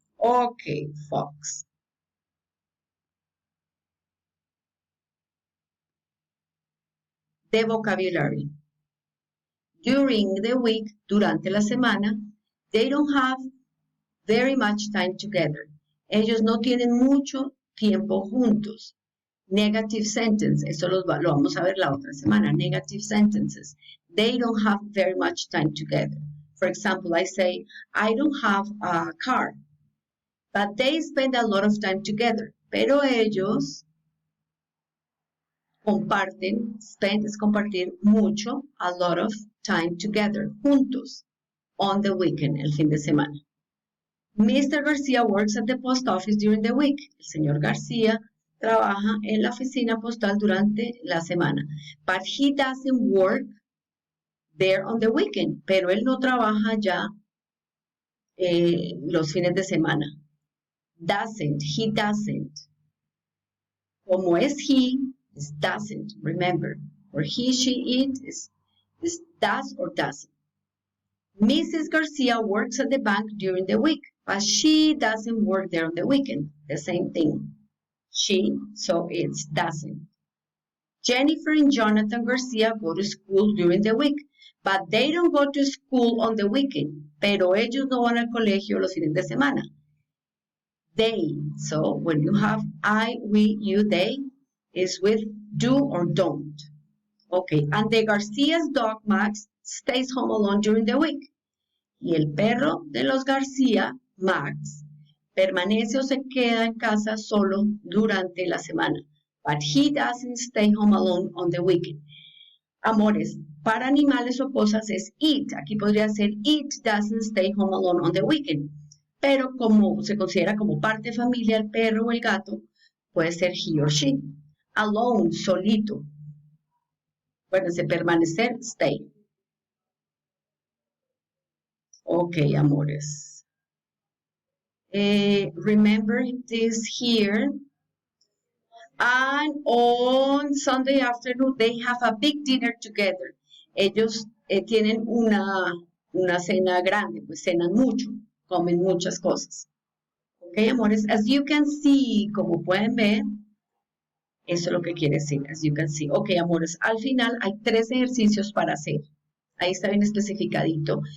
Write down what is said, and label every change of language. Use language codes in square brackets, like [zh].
[en] Okay, folks. The vocabulary. During the week, [es] durante la semana, [en] they don't have very much time together. [es] Ellos no tienen mucho tiempo juntos. [en] Negative sentence, [es] eso lo vamos a ver la otra semana. [en] Negative sentences. They don't have very much time together. For example, I say, I don't have a car. But they spend a lot of time together. [es] Pero ellos comparten, spend es compartir mucho, [en] a lot of time together, [es] juntos, on the weekend, el fin de semana. Mr. [en] Garcia works at the post office during the week. [es] El señor García trabaja en la oficina postal durante la semana. [en] But he doesn't work there on the weekend. [es] Pero él no trabaja ya los fines de semana. [en] Doesn't, he doesn't. [es] Como es [en] he, is doesn't, remember. Or he, she, it is does or doesn't. Mrs. Garcia works at the bank during the week, but she doesn't work there on the weekend. The same thing. She, so it's doesn't. Jennifer and Jonathan Garcia go to school during the week, but they don't go to school on the weekend. [es] Pero ellos no van al colegio los fines de semana. [en] They, so when you have I, we, you, they, is with do or don't. Okay, and the Garcia's dog, Max, stays home alone during the week. [es] Y el perro de los García, Max, permanece o se queda en casa solo durante la semana. [en] But he doesn't stay home alone on the weekend. [es] Amores, para animales o cosas es it. Aquí podría ser [en] it doesn't stay home alone on the weekend. [es] Pero como se considera como parte de familia el perro o el gato, puede ser [en] he or she. [es] Alone, solito. Bueno, de permanecer, stay. [en] Okay, amores. Remember this here. And on Sunday afternoon, they have a big dinner together. [es] Ellos tienen una cena grande, pues cenan mucho, comen muchas cosas. Ok, amores, [en] as you can see, [es] como pueden ver, eso es lo que quiere decir, as you can see. Ok, amores, al final hay 3 ejercicios para hacer. Ahí está bien especificadito.